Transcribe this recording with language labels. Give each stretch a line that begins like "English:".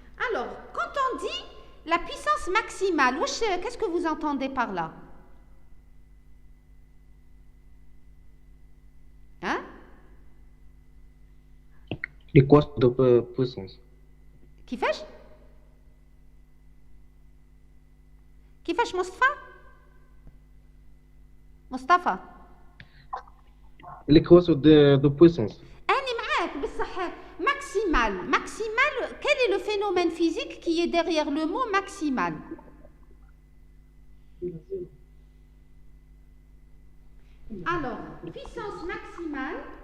French: Alors, quand on dit la puissance maximale, qu'est-ce que vous entendez par là? Hein? L'équation de puissance.
Arabic: كيفاش؟ كيفاش مصطفى؟ مصطفى
French: L'équation de puissance.
Arabic: أنا معاك بصح maximal.
French: Maximal, quel est le phénomène physique qui est derrière le mot maximal? Alors, puissance maximale.